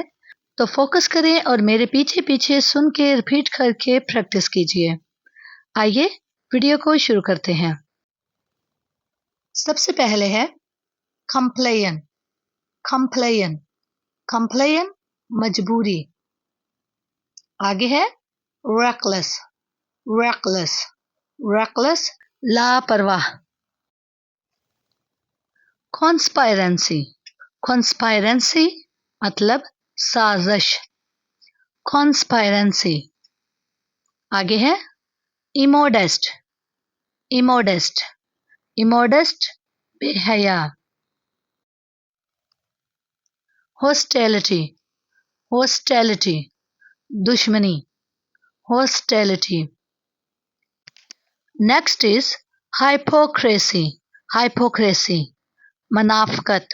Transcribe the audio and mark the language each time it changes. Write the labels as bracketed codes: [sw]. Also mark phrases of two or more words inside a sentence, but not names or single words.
[hi] तो फोकस करें और मेरे पीछे पीछे सुन के रिपीट करके प्रैक्टिस कीजिए। आइए वीडियो को शुरू करते हैं। सबसे पहले है कंप्लेन। [en] complain complain मजबूरी। [hi] आगे है [en] reckless reckless reckless [hi] लापरवाह। [en] conspiracy conspiracy [hi] मतलब साजिश। [en] conspiracy। [hi] आगे है [en] immodest immodest immodest बेहया। hostility hostility दुश्मनी। hostility। Next is hypocrisy hypocrisy मनाफकत।